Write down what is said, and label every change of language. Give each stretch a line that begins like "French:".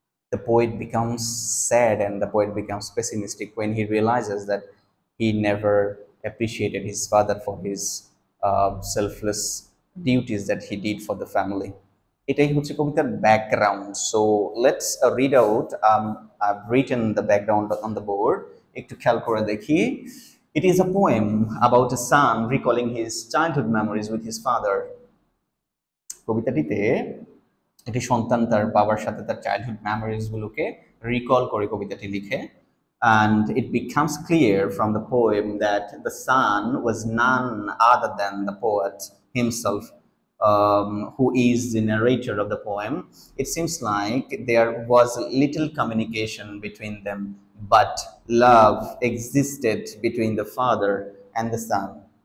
English: The poet becomes sad and the poet becomes pessimistic when he realizes that he never appreciated his father for his selfless duties that he did for the family.
Bangla: এটাই হচ্ছে কবিতার background.
English: So let's read out. I've written the background on the board.
Bangla: একটু খেয়াল করে দেখি.
English: It is a poem about a son recalling his childhood memories with his father.
Bangla: কবিতাটিতে একটি সন্তান তার বাবার সাথে তার চাইল্ডহুড মেমোরিজ গুলোকে রিকল করে কবিতাটি লিখে.
English: And it becomes clear from the poem that the son was none other than the poet himself, who is the narrator of the poem. It seems like there was little communication between them, but love existed between the father and the son.